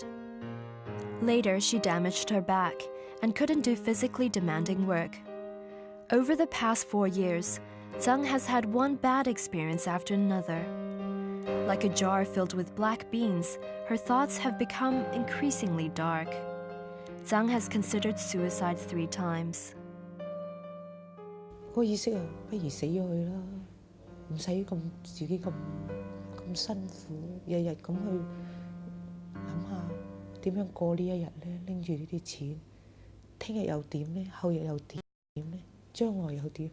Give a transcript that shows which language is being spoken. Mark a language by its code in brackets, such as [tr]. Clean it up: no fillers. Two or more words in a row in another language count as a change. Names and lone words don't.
[en] Later, she damaged her back and couldn't do physically demanding work. Over the past 4 years, Zhang has had one bad experience after another. Like a jar filled with black beans, her thoughts have become increasingly dark. Zhang has considered suicide 3 times. [yue] 個意識啊，不如死咗佢啦，唔使咁自己咁辛苦，日日咁去諗下點樣過呢一日咧，拎住呢啲錢，聽日又點咧，後日又點咧，將來又點？